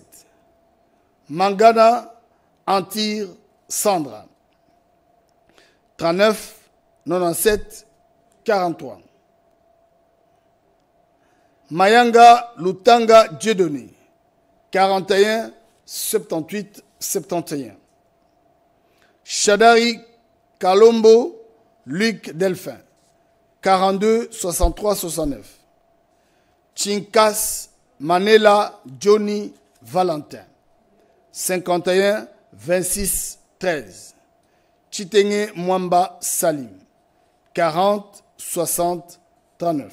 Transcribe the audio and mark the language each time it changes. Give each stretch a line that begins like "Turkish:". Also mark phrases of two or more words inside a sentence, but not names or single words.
French: Mangana Antire Sandra, 39 97 43. Mayanga Lutanga Dieudonné, 41 78 71. Chadari Kalombo Luc Delphin, 42 63 69. Chinkas Manela Johnny Valentin, 51 26 13. Chitenge Mwamba Salim, 40 60 39.